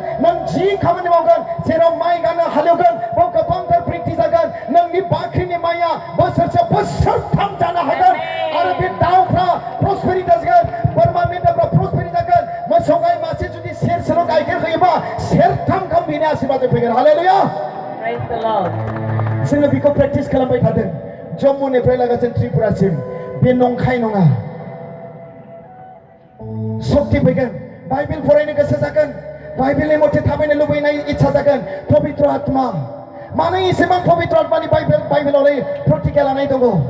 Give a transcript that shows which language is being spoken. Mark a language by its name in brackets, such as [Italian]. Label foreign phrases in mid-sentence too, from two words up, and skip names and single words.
[Bodo] नों जि खामानि मावगोन, जेराव माइ गानो हालेवगोन, बेयाव गोबांथार प्रेक्टिस जागोन. नोंनि बाख्रिनि माइया बोसोरसे बोसोरथाम जानो हागोन आरो बे दाउफ्रा प्रस्पेरिटी जागोन, बोरमा मेन्दाफ्रा प्रस्पेरिटी जागोन. मोसौ गाय मासे जुदि सेरसेल' गाइखेर होयोबा सेरथाम गाहाम बेनि आशीर्वाद फैगोन. हालेलुया. [English] Praise the Lord. [Bodo] जोङो बेखौ प्रेक्टिस खालामबाय थादों. जम्मुनिफ्राय लागासिनो त्रिपुरासिम. बे नंखाय नङा. शक्ति फैगोन. बाइबेल फरायनो गोसो जागोन. बाइबेलनि मथे थाबायनो लुबैनाय इच्छा जागोन. पवित्र आत्मा. मानो एसेबां पवित्र आत्मानि बाइबेलावलाय प्रतिज्ञा लानाय दङ?